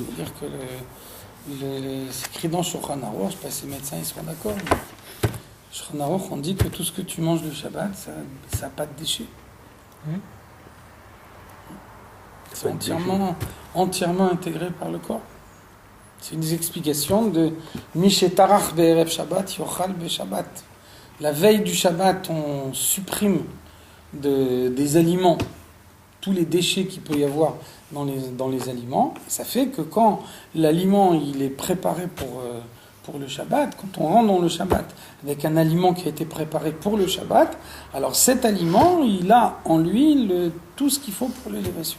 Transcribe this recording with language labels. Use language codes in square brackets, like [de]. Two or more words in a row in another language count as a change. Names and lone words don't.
[fr] C'est-à-dire que c'est écrit dans Shulchan Aruch, je sais pas si les médecins ils seront d'accord, mais Shulchan Aruch, on dit que tout ce que tu manges le Shabbat, ça n'a pas de déchets. C'est entièrement intégré par le corps. C'est une des explications de [he] מי שטרח בערב שבת יאכל בשבת. [fr] La veille du Shabbat, on supprime des aliments, tous les déchets qu'il peut y avoir dans les aliments. Ça fait que quand l'aliment il est préparé pour le Shabbat, quand on rentre dans le Shabbat avec un aliment qui a été préparé pour le Shabbat, alors cet aliment, il a en lui tout ce qu'il faut pour l'élévation.